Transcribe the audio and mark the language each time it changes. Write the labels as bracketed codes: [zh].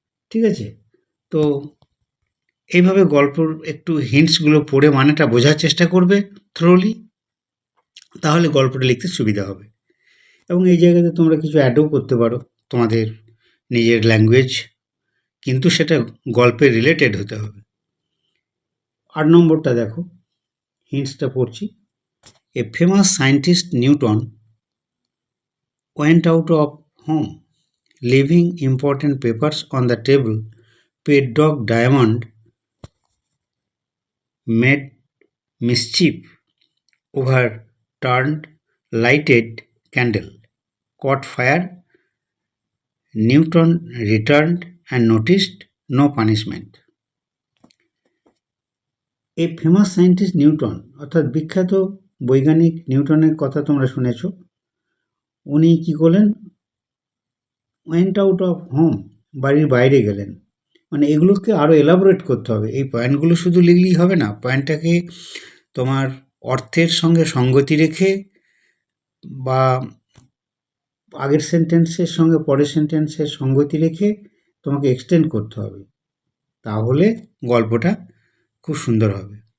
[bn] ঠিক আছে, তো এইভাবে গল্পর একটু হিন্টসগুলো পড়ে মানেটা বোঝার চেষ্টা করবে থ্রোলি, তাহলে গল্পটা লিখতে সুবিধা হবে। এবং এই জায়গাতে তোমরা কিছু অ্যাডও করতে পারো তোমাদের নিজের ল্যাঙ্গুয়েজ, কিন্তু সেটা গল্পের রিলেটেড হতে হবে। 8 নম্বরটা দেখো, হিন্টসটা পড়ছি। [en] A famous scientist Newton went out of home, leaving important papers on the table. Pet dog Diamond made mischief, overturned lighted candle, caught fire. Newton returned and noticed no punishment. [bn] এই [en] famous scientist [bn] Newton, অর্থাৎ বিখ্যাত বৈজ্ঞানিক নিউটনের কথা তোমরা শুনেছ, উনি কি করলেন, [en] went out of home, [bn] বাড়ির বাইরে গেলেন। মানে এগুলোকে আরও এলাবোরেট করতে হবে, এই পয়েন্টগুলো শুধু লিখলেই হবে না, পয়েন্টটাকে তোমার অর্থের সঙ্গে সঙ্গতি রেখে বা আগের সেন্টেন্সের সঙ্গে পরের সেন্টেন্সের সঙ্গতি রেখে তোমাকে এক্সটেন্ড করতে হবে, তাহলে গল্পটা খুব সুন্দর হবে।